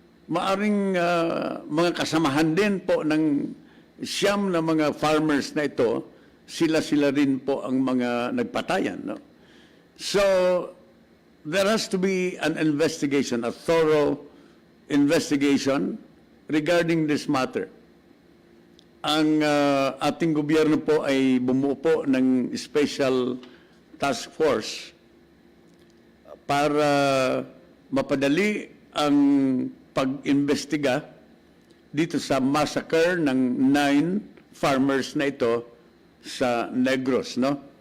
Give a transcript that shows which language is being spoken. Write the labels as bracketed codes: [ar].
[tl] Maaring mga kasamahan din po ng siyam na mga farmers na ito, sila rin po ang mga nagpatayan, no? [en] So, there has to be an investigation, a thorough investigation regarding this matter. [tl] Ang ating gobyerno po ay bumuo po ng special task force para mapadali ang pag-imbestiga dito sa massacre ng 9 farmers na ito sa Negros, no?